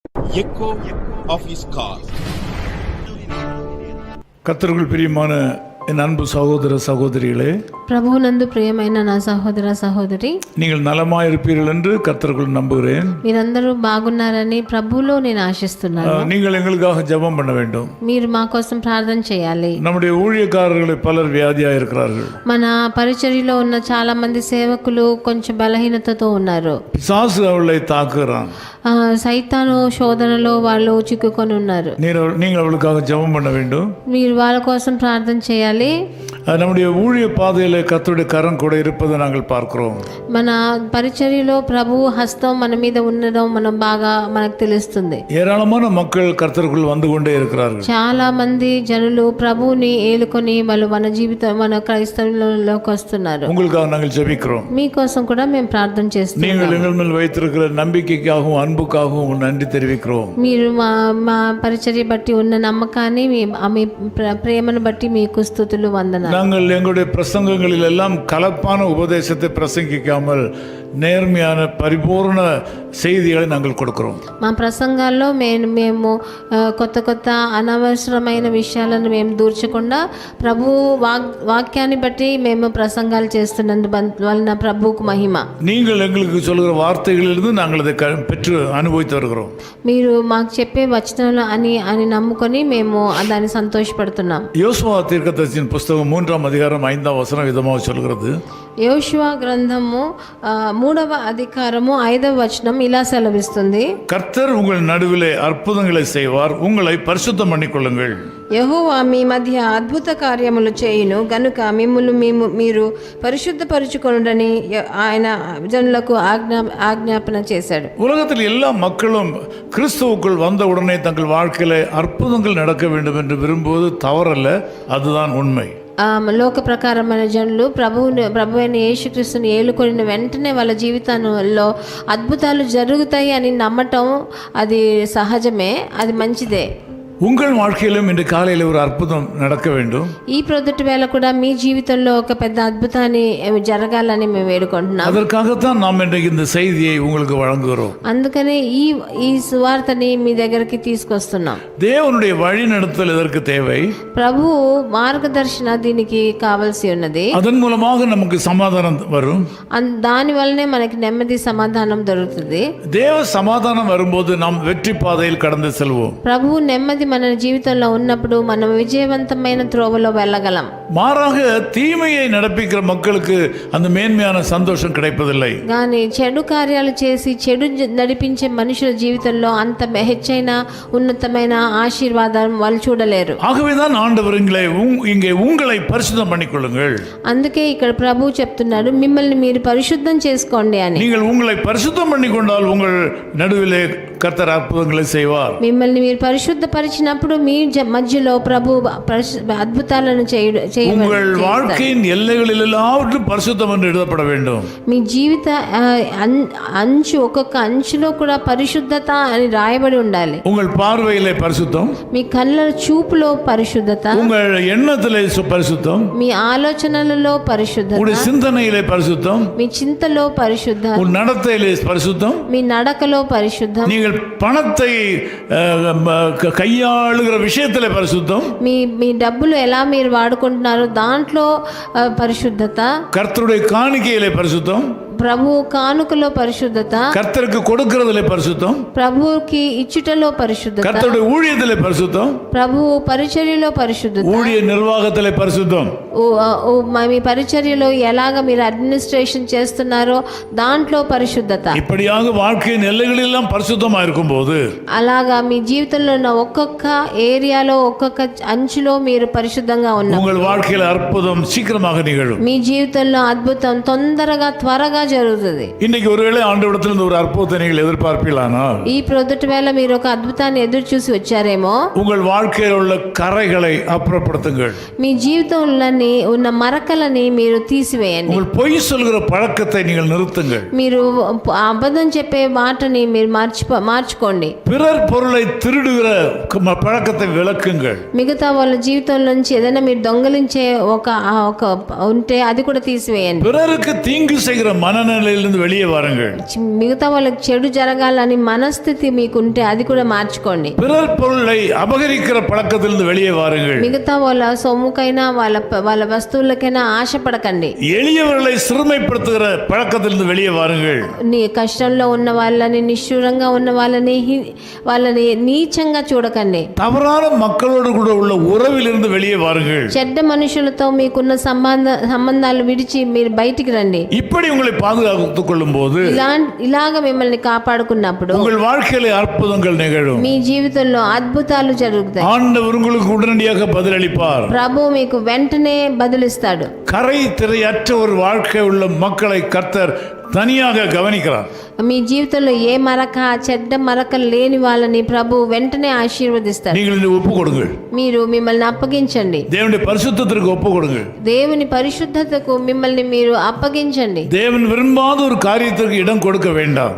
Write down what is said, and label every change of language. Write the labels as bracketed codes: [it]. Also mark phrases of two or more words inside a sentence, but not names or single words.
[en] echo of his call. [ta] கர்த்தருக்குள் பிரியமான என் அன்பு சகோதர சகோதரிகளே, [te] ప్రభువునందు ప్రియమైన నా సహోదర సహోదరి, [ta] நீங்கள் నలమాய் இருப்பீர்கள் என்று கர்த்தருக்குள் நம்புகிறேன். [te] మీరందరూ బాగున్నారని ప్రభువులో నేను ఆశిస్తున్నాను. [ta] நீங்கள் எங்களுக்காக ஜெபம் பண்ண வேண்டும். [te] మీరు మా కోసం ప్రార్థన చేయాలి. [ta] நம்முடைய ஊழியக்காரர்களை பலர் வியாதியாக இருக்கிறார்கள். [te] మన పరిచర్యలో ఉన్న చాలా మంది సేవకులు కొంచెం బలహీనతతో ఉన్నారు. [ta] பிசாசு அவளை தாக்குகிறான். [te] సైతాను శోధనలో వాళ్ళు చిక్కుకొని ఉన్నారు. [ta] நீங்கள் அவளுக்காக ஜெபம் பண்ண வேண்டும். [te] మీరు వాళ్ళ కోసం ప్రార్థన చేయాలి. [ta] நம்முடைய ஊழிய பாதையில் கர்த்தருடைய கரம் கூட இருப்பதை நாங்கள் பார்க்கிறோம். [te] మన పరిచర్యలో ప్రభువు హస్తం మన మీద ఉండడం మనకు తెలుస్తుంది. [ta] ஏராளமான மக்கள் கர்த்தருக்குள் வந்து கொண்டே இருக்கிறார்கள். [te] చాలా మంది జనులు ప్రభువుని ఏలుకొని వాళ్ళు మన క్రైస్తవులలోకి వస్తున్నారు. [ta] உங்களுக்காக நாங்கள் ஜெபிக்கிறோம். [te] మీకోసం కూడా మేము ప్రార్థన చేస్తున్నాం. [ta] நீங்கள் எங்கள் மேல் வைத்திருக்கிற நம்பிக்கைக்காகவும் அன்புக்காகவும் நன்றி தெரிவிக்கிறோம். [te] మీరు మా పరిచర్య బట్టి ఉన్న నమ్మకాన్ని మీ ప్రేమను బట్టి మీకు స్తుతులు వందనాలు. [ta] நாங்கள் எங்களுடைய பிரசங்கங்களில் எல்லாம் கலப்பான உபதேசத்தை பிரசங்கிக்காமல் நேர்மையான பரிபூர்ண செய்திகளை நாங்கள் கொடுக்கிறோம். [te] మా ప్రసంగాల్లో మేము కొత్త అనవసరమైన విషయాలను మేము దూర్చకుండా ప్రభు వాక్యాన్ని బట్టి మేము ప్రసంగాలు చేస్తున్నందు వలన ప్రభువుకు మహిమ. [ta] நீங்கள் எங்களுக்கு சொல்கிற வார்த்தைகளிலிருந்து நாங்கள் அதை பெற்று அனுபவித்து வருகிறோம். [te] మీరు మాకు చెప్పే వచనాలు అని నమ్ముకొని మేము దాన్ని సంతోషపడుతున్నాం. [ta] யோசுவா தீர்க்கதரிசியின் புஸ்தகம் 3ஆம் அதிகாரம் 5ஆம் வசனம் விதமாக சொல்கிறது. [te] యోషువ గ్రంథము 3వ అధికారము 5వ వచనం ఇలా సెలవిస్తుంది. [ta] கர்த்தர் உங்கள் நடுவிலே அற்புதங்களை செய்வார், உங்களை பரிசுத்தம் பண்ணிக்கொள்ளுங்கள். [te] యెహోవా మీ మధ్య అద్భుత కార్యములు చేయును గనుక మీరు పరిశుద్ధపరచుకొనుడని ఆయన జనులకు ఆజ్ఞాపన చేశాడు. [ta] உலகத்தில் எல்லா மக்களும் கிறிஸ்துவுக்குள் வந்த உடனே தங்கள் வாழ்க்கையில அற்புதங்கள் நடக்க வேண்டும் என்று விரும்புவது தவறல்ல, அதுதான் உண்மை. [te] లోక ప్రకారమైన జనులు ప్రభు అయిన యేసుక్రీస్తుని ఏలుకొనిన వెంటనే వాళ్ళ జీవితంలో అద్భుతాలు జరుగుతాయి అని నమ్మటం అది సహజమే, అది మంచిదే. [ta] உங்கள் வாழ்க்கையிலும் இன்று காலையில் ஒரு அற்புதம் நடக்க வேண்டும். [te] ఈ ప్రొద్దుటి వేళ కూడా మీ జీవితంలో ఒక పెద్ద అద్భుతాన్ని జరగాలని మేము వేడుకుంటున్నాం. [ta] அதற்காகத்தான் நாம் இன்றைக்கு இந்த செய்தியை உங்களுக்கு வழங்குகிறோம். [te] అందుకనే ఈ సువార్తని మీ దగ్గరికి తీసుకొస్తున్నాం. [ta] தேவனுடைய வழி நடத்துதல் இதற்கு தேவை. [te] ప్రభు మార్గదర్శన దీనికి కావాల్సి ఉన్నది. [ta] அதன் மூலமாக நமக்கு சமாதானம் வரும். [te] దాని వల్లనే మనకి నెమ్మది సమాధానం దొరుకుతుంది. [ta] தேவ சமாதானம் வரும்போது நாம் வெற்றி பாதையில் கடந்து செல்வோம். [te] ప్రభు నెమ్మది మన జీవితంలో ఉన్నప్పుడు మనం విజయవంతమైన త్రోవలో వెళ్ళగలం. [ta] மாறாக தீமையை நடப்பிக்கிற மக்களுக்கு அந்த மேன்மையான சந்தோஷம் கிடைப்பதில்லை. [te] కానీ చెడు కార్యాలు చేసి చెడు నడిపించే మనుషుల జీవితంలో అంత హెచ్చైన ఉన్నతమైన ఆశీర్వాదం వాళ్ళు చూడలేరు. [ta] ஆகவேதான் ஆண்டவர் இங்கே உங்களை பரிசுத்தம் பண்ணிக்கொள்ளுங்கள். [te] అందుకే ఇక్కడ ప్రభు చెప్తున్నాడు, మిమ్మల్ని మీరు పరిశుద్ధం చేసుకోండి అని. [ta] நீங்கள் உங்களை பரிசுத்தம் பண்ணிக்கொண்டால் உங்கள் நடுவிலே கர்த்தர் அற்புதங்களை செய்வார். [te] మిమ్మల్ని మీరు పరిశుద్ధపరిచినప్పుడు మీ మధ్యలో ప్రభు అద్భుతాలను [ta] உங்கள் வாழ்க்கையின் எல்லைகளில் எல்லாவற்றும் பரிசுத்தம் என்று எழுதப்பட வேண்டும். [te] మీ జీవిత ఒక్కొక్క అంచులో కూడా పరిశుద్ధత అని రాయబడి ఉండాలి. [ta] உங்கள் பார்வையிலே பரிசுத்தம், [te] మీ కళ్ళ చూపులో పరిశుద్ధత, [ta] உங்கள் எண்ணத்திலே பரிசுத்தம், [te] మీ ఆలోచనలలో పరిశుద్ధత, [ta] உங்கள் சிந்தனையிலே பரிசுத்தம், [te] మీ చింతలో పరిశుద్ధత, [ta] உங்கள் நடத்தையிலே பரிசுத்தம், [te] మీ నడకలో పరిశుద్ధం, [ta] நீங்கள் பணத்தை கையாளுகிற விஷயத்திலே பரிசுத்தம், [te] మీ డబ్బులు ఎలా మీరు వాడుకుంటున్నారో దాంట్లో పరిశుద్ధత, [ta] கர்த்தருடைய காணிக்கையிலே பரிசுத்தம், [te] ప్రభు కానుకలో పరిశుద్ధత, [ta] கர்த்தருக்கு கொடுக்கிறதிலே பரிசுத்தம், [te] ప్రభువుకి ఇచ్చుటలో పరిశుద్ధత, [ta] கர்த்தருடைய ஊழியத்திலே பரிசுத்தம், [te] ప్రభు పరిచర్యలో పరిశుద్ధత, [ta] ஊழிய நிர்வாகத்திலே பரிசுத்தம். [te] మీ పరిచర్యలో ఎలాగ మీరు అడ్మినిస్ట్రేషన్ చేస్తున్నారో దాంట్లో పరిశుద్ధత. [ta] இப்படியாக வாழ்க்கையின் எல்லைகளெல்லாம் பரிசுத்தமா இருக்கும்போது, [te] అలాగా మీ జీవితంలో ఉన్న ఒక్కొక్క ఏరియాలో ఒక్కొక్క అంచులో మీరు పరిశుద్ధంగా ఉన్నారు. [ta] உங்கள் வாழ்க்கையில் அற்புதம் சீக்கிரமாக நிகழும். [te] మీ జీవితంలో అద్భుతం త్వరగా జరుగుతుంది. [ta] இன்னைக்கு ஒருவேளை ஆண்டவரிடத்திலிருந்து ஒரு அற்புதத்தை நீங்கள் எதிர்பார்ப்பீர்களானால், [te] ఈ ప్రొద్దుటి వేళ మీరు ఒక అద్భుతాన్ని ఎదురు చూసి వచ్చారేమో, [ta] உங்கள் வாழ்க்கையில் உள்ள கரைகளை அப்புறப்படுத்துங்கள். [te] మీ జీవితంలో ఉన్న మరకలని మీరు తీసివేయండి. [ta] உங்கள் பொய் சொல்கிற பழக்கத்தை நீங்கள் நிறுத்துங்கள். [te] మీరు అబద్ధం చెప్పే మాటని మీరు మార్చుకోండి. [ta] பிறர் பொருளை திருடுகிற பழக்கத்தை விளக்குங்கள். [te] మిగతా వాళ్ళ జీవితంలోంచి ఏదైనా మీరు దొంగలించే ఒక ఉంటే అది కూడా తీసివేయండి. [ta] பிறருக்கு தீங்கு செய்கிற மன மனநிலையிலிருந்து வெளியே வாருங்கள். [te] మిగతా వాళ్ళకి చెడు జరగాలని మనస్థితి మీకుంటే అది కూడా మార్చుకోండి. [ta] பிறர் பொருளை அபகரிக்கிற பழக்கத்திலிருந்து வெளியே வாருங்கள். [te] మిగతా వాళ్ళ సొమ్ముకైనా వాళ్ళ వస్తువులకైనా ఆశపడకండి. [ta] எளியவர்களை சிறுமைப்படுத்துகிற பழக்கத்திலிருந்து வெளியே வாருங்கள். [te] నీ కష్టంలో ఉన్న వాళ్ళని, నిష్ఠూరంగా ఉన్న వాళ్ళని నీచంగా చూడకండి. [ta] தவறான மக்களோடு கூட உள்ள உறவிலிருந்து வெளியே வாருங்கள். [te] చెడ్డ మనుషులతో మీకున్న సంబంధాలు విడిచి మీరు బయటికి రండి. [ta] இப்படி உங்களை பாதுகாத்துக் கொள்ளும் போது [te] ఇలాగ మిమ్మల్ని కాపాడుకున్నప్పుడు [ta] உங்கள் வாழ்க்கையில அற்புதங்கள் நிகழும். [te] మీ జీవితంలో అద్భుతాలు జరుగుతాయి. [ta] ஆண்டவர் உங்களுக்கு உடனடியாக பதிலளிப்பார். [te] ప్రభు మీకు వెంటనే బదులిస్తాడు. [ta] கரை திரையற்ற ஒரு வாழ்க்கை உள்ள மக்களை கர்த்தர் தனியாக கவனிக்கிறார். [te] మీ జీవితంలో ఏ మరక, చెడ్డ మరక లేని వాళ్ళని ప్రభు వెంటనే ఆశీర్వదిస్తాడు. [ta] நீங்கள் ஒப்பு கொடுங்கள். [te] మీరు మిమ్మల్ని అప్పగించండి. [ta] தேவனுடைய பரிசுத்தத்திற்கு ஒப்பு கொடுங்கள். [te] దేవుని పరిశుద్ధతకు మిమ్మల్ని మీరు అప్పగించండి. [ta] தேவன் விரும்பாத ஒரு காரியத்திற்கு இடம் கொடுக்க வேண்டாம்.